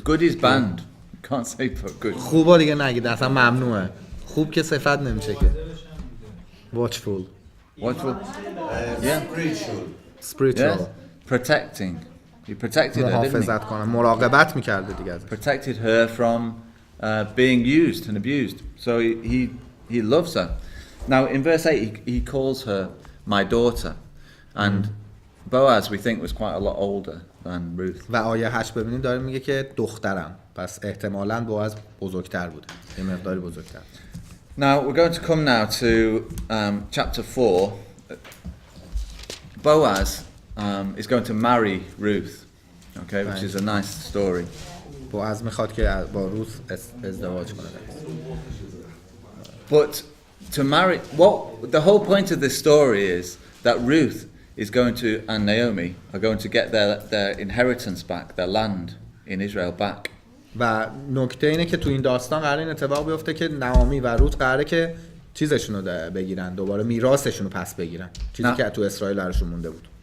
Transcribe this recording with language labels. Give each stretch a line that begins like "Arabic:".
English: Good is banned. Can't say good.
Persian: خوبا دیگه نگید، اصلا ممنوعه. خوب که صفت نمیشه که.
English: Watchful. Yeah. Spiritual. Yes. Protecting. He protected her, didn't
Persian: محافظت کنه، مراقبت میکرده دیگه ازش.
English: Protected her from being used and abused. So he loves her. Now in verse 8 he calls her my daughter, and Boaz we think was quite a lot older than Ruth.
Persian: و آیه 8 ببینید داره میگه که دخترم، پس احتمالاً بوعز بزرگتر بوده، یه مقداری بزرگتر.
English: Now we're going to come now to chapter 4. Boaz is going to marry Ruth, okay, which is a nice story.
Persian: بوعز میخواد که با روث ازدواج کنه.
English: But to marry, the whole point of this story is that Ruth is going to, and Naomi are going to get their inheritance back, their land in Israel back.
Persian: و نکته اینه که تو این داستان قراره این اتفاق بیفته که نعامی و روت قراره که چیزشون رو بگیرن، دوباره میراثشون رو پس بگیرن، چیزی که تو اسرائیل براشون مونده بود.